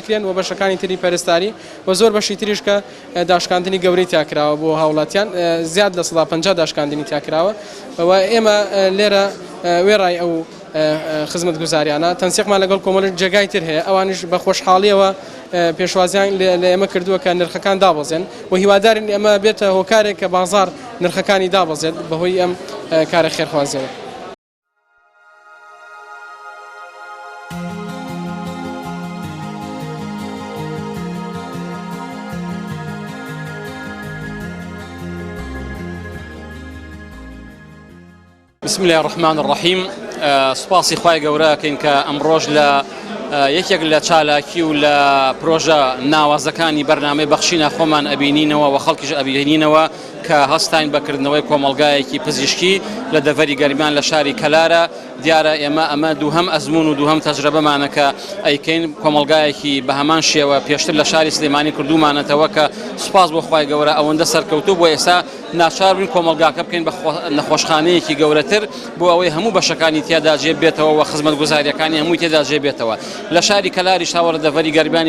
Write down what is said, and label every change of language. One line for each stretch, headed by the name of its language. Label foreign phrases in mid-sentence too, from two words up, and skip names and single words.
Central Kurdish: ئەکرێن و بەشەکانی تری پەرستاری و زۆر بەشی تریش کە داشکاندنی گەورەی تیاکراوە بۆ هاوڵاتیان زیاد لە 150 داشکاندنی تیاکراوە و ئێمە لێرە وێڕای ئەو خزمەت گوزاریانە تەنسیقمان لەگەڵ کۆمەڵ جێگای تر هەیە ئەوانش بە خۆشحاڵیەوە پێشوازیان لە ئێمە کردووە کە نرخەکان دابەزێن و هیوادارین ئێمە بێتە هۆکارێک کە بازار نرخەکانی دابەزێت بەهۆی ئەم کارە خێرخوازیەوە.
Arabic: بسم الله الرحمن الرحيم
Central Kurdish: سپاسی خوای گەورەکەین کە ئەمڕۆژ لە یەکێک لە چالاکی و لە پرۆژە ناوازەکانی بەرنامەی بەخشینە خۆمان ئەبینینەوە و خەڵکیش ئەبینینەوە کە هەستاین بەکردنەوەی کۆمەلگایەکی پزیشکی لە دەڤەری گەرمیان لە شاری کەلارە دیارە ئەمە دووهەم ئەزمون و دووهەم تەجربەمانە کە ئەیکەین کۆمەلگایەکی بە هەمان شێوە پێشتر لە شاری سلێمانی کردومانەتەوە کە سوپاس بۆ خوای گەورە ئەوەندە سەرکەوتوو بۆ ئێستا ناچار بووین کۆمەلگاکە بکەین بە نەخۆشخانەیەکی گەورەتر بۆ ئەوەی هەموو بەشەکانی تێدا جێبێتەوە و خزمەت گوزاریەکانی هەمووی تێدا جێبێتەوە لە شاری کەلاری شاوەڕە دەڤەری گەرمیانی